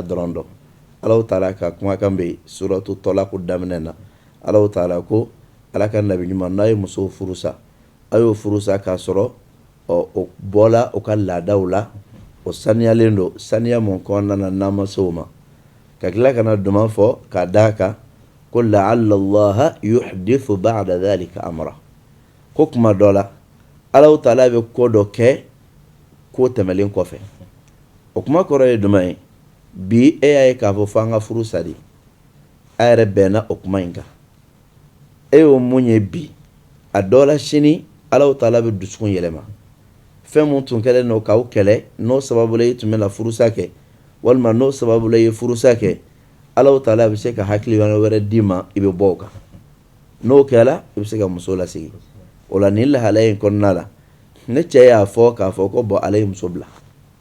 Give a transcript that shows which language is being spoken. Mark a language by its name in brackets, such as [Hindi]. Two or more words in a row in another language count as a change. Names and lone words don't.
[Bambara] dɔrɔn dɔn Alahu Taala ka kumakan bɛ suratu tɔlaku daminɛ na Alahu Taala ko ala ka nabi ɲuman n'a ye muso furusa a y'o furusa k'a sɔrɔ o bɔla o ka laadaw la o saniyalen don saniya mun kɔnɔna na n'a ma se o ma ka tila ka na duman fɔ k'a d'a kan ko [Arabic] لعل الله يحدث بعد ذلك أمرا [Bambara] ko kuma dɔ la Alahu Taala bɛ ko dɔ kɛ ko tɛmɛlen kɔfɛ o kuma kɔrɔ ye jumɛn ye bi e y'a ye k'a fɔ f'an ka furu sa de a yɛrɛ bɛnna o kuma in kan e y'o mun ye bi a dɔ la sini Alahu Taala bɛ dusukun yɛlɛma fɛn mun tun kɛlen n'o k'aw kɛlɛ n'o sababu la i tun bɛna furusa kɛ walima n'o sababu la i ye furusa kɛ Alahu Taala bɛ se ka hakili wɛrɛ d'i ma i bɛ bɔ o kan n'o kɛla i bɛ se ka muso lasigi o la nin lahalaya in kɔnɔna la ne cɛ y'a fɔ k'a fɔ ko ale ye muso bila